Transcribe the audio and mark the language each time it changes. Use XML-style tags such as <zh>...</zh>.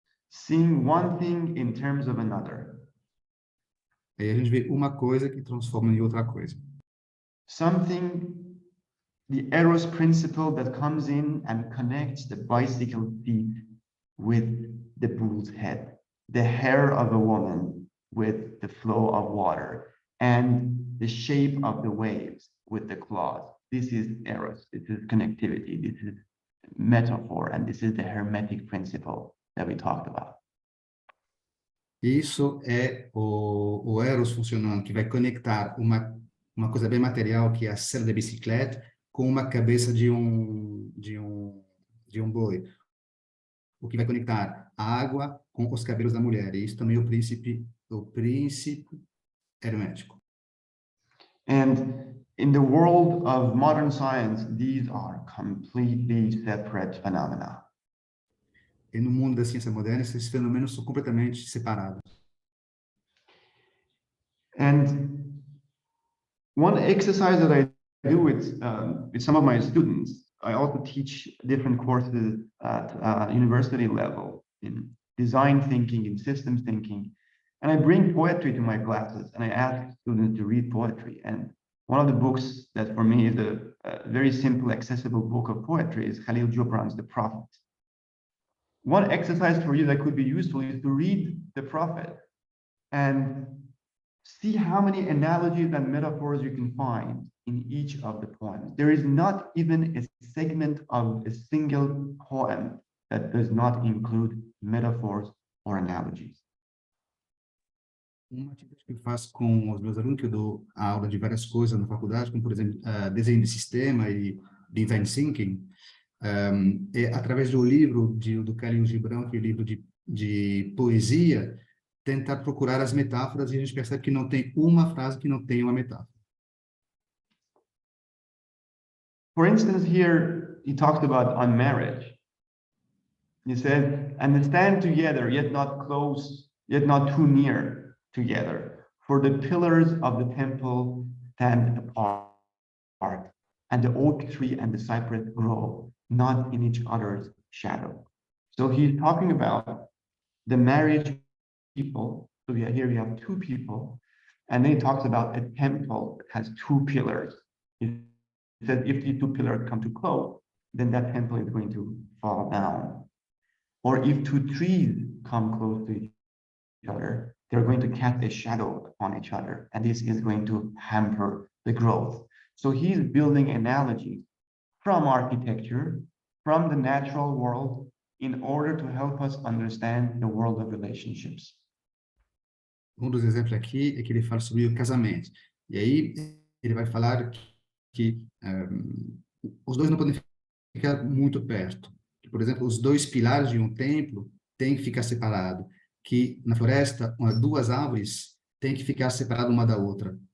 <en>Seeing one thing in terms of another.</en> <pt>Aí a gente vê uma coisa que transforma em outra coisa.</pt> <en>Something, the Eros principle that comes in and connects the bicycle seat with the bull's head, the hair of a woman with the flow of water, and the shape of the waves with the claws. This is Eros, this is connectivity, this is metaphor, and this is the hermetic principle that we talked about.</en> <pt>Isso é o Eros funcionando, que vai conectar uma coisa bem material, que é a sela da bicicleta, com uma cabeça de um boi. O que vai conectar a água com os cabelos da mulher. E isso também é o princípio hermético.</pt> <en>And in the world of modern science, these are completely separate phenomena.</en> <pt>E no mundo da ciência moderna, esses fenômenos são completamente separados.</pt> <en>And one exercise that I do with some of my students, I also teach different courses at university level in design thinking, in systems thinking, and I bring poetry to my classes, and I ask students to read poetry. And one of the books that for me is a very simple, accessible book of poetry is Khalil Gibran's The Prophet. One exercise for you that could be useful is to read The Prophet and see how many analogies and metaphors you can find in each of the poems. There is not even a segment of a single poem that does not include metaphors or analogies.</en> <pt>Uma atividade que eu faço com os meus alunos, que eu dou aula de várias coisas na faculdade, como, por exemplo, desenho de sistema e design thinking, é através do livro do Khalil Gibran, que é o livro de poesia, tentar procurar as metáforas, e a gente percebe que não tem uma frase que não tenha uma metáfora.</pt> <en>For instance, here he talked about on marriage. He said, and stand together, yet not close, yet not too near together. For the pillars of the temple stand apart, and the oak tree and the cypress grow not in each other's shadow. So he's talking about the marriage people. So here we have two people, and then he talks about a temple that has two pillars. He says if these two pillars come too close, then that temple is going to fall down. Or if two trees come close to each other, they're going to cast a shadow upon each other, and this is going to hamper the growth. So he's building analogies from architecture, from the natural world, in order to help us understand the world of relationships.</en> <pt>Dos exemplos aqui é que ele fala sobre o casamento. E aí ele vai falar que os dois não podem ficar muito perto. Que, por exemplo, os dois pilares de um templo têm que ficar separados. Que na floresta, duas árvores têm que ficar separadas uma da outra.</pt>